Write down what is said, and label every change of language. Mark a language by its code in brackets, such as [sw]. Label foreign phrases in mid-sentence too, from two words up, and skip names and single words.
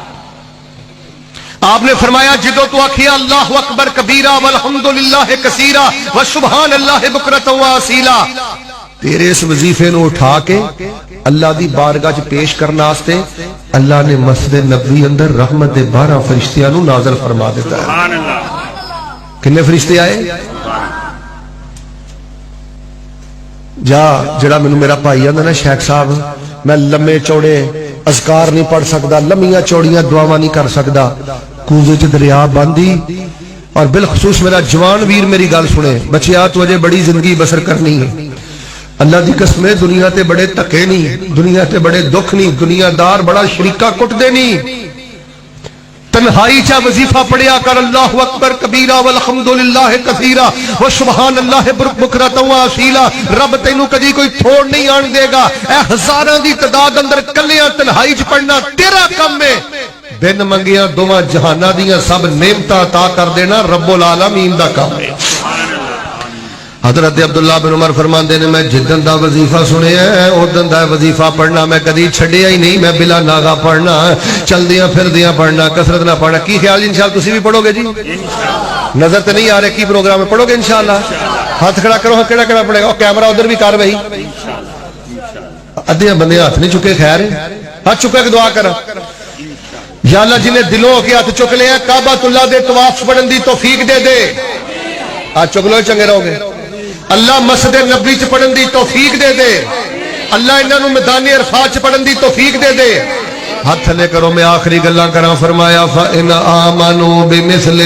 [pa] آپ نے فرمایا جدوں تو آکھیا [ar] اللہ اکبر کبیرہ والحمدللہ کثیرہ وسبحان اللہ بکرۃ واصیلا [pa] تیرے اس وظیفے نو اٹھا کے اللہ دی بارگاہ چ پیش کرنا واسطے اللہ نے مسجد نبوی اندر رحمت دے 12 فرشتیاں نو نازل فرما دیتا ہے [ar] سبحان اللہ [pa] کتنے فرشتے آئے جا جڑا مینوں میرا بھائی آندا نا شیخ صاحب میں لمے چوڑے اذکار نہیں پڑھ سکدا لمیاں چوڑیاں دعاواں نہیں کر سکدا کوزے چ دریا باندھی اور بالخصوص میرا جوان ویر میری گل سنے بچیا تو اجے بڑی زندگی بسر کرنی ہے اللہ دی قسم دنیا تے بڑے تکے نہیں دنیا تے بڑے دکھ نہیں دنیا دار بڑا شریکہ کٹ دے نہیں تنہائی چا وظیفہ پڑھیا کر [ar] اللہ اکبر کبیرہ والحمدللہ کثیرہ وسبحان اللہ بکرۃ واصیلا [pa] رب تینوں کدی کوئی تھوڑ نہیں آن دے گا اے ہزاراں دی تعداد اندر کلیاں تنہائی چ پڑھنا تیرا کم ہے بن منگیاں دوواں جہاناں دیاں سب نعمتاں عطا کر دینا [ar] رب العالمین [pa] دا کام ہے حضرت عبداللہ بن عمر فرماندے نے میں جدن دا وظیفہ سنیا ہے اودن دا وظیفہ پڑھنا میں کدی چھڈیا ہی نہیں میں بلا ناغا پڑھنا چلدیاں پھردیاں پڑھنا کثرت نہ پڑھنا کی خیال انشاءاللہ تسی بھی پڑھو گے جی نظر تے نہیں آ رہے کی پروگرام میں پڑھو گے انشاءاللہ ہاتھ کھڑا کرو کیڑا کیڑا پڑھے گا اور کیمرہ ادھر بھی کر بھائی ادھے بندے ہاتھ نہیں چکے خیر ہاتھ چکے کہ دعا کر یا اللہ جنہیں دلوں کے ہاتھ چک لے کعبۃ اللہ دے طواف پڑھن دی توفیق دے دے ہاتھ چک لو چنگے رہو گے اللہ مسجد نبوی چ پڑھن دی توفیق دے دے اللہ انہاں نوں میدان عرفات چ پڑھن دی توفیق دے دے ہاتھ لے کرو میں آخری گلاں کراں فرمایا [ar] فَإِنْ آمَنُوا بِمِثْلِ